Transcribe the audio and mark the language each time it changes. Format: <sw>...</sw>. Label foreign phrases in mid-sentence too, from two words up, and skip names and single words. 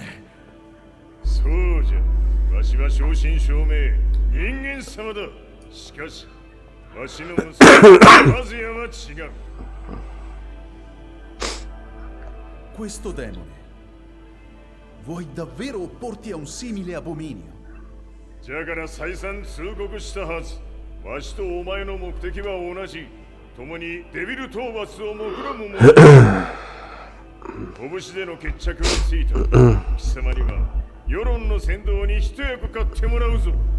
<ja>そうじゃ。わしは正真正銘人間様だ。しかし、わしの息子マズヤは違う。</ja> <it>Questo demone. Vuoi davvero opporti a un simile abominio?</it> <ja>じゃから再三通告したはず。わしとお前の目的は同じ。共にデビル討伐を目論むもの。拳での決着がついた。貴様には世論の先導に一役買ってもらうぞ。</ja>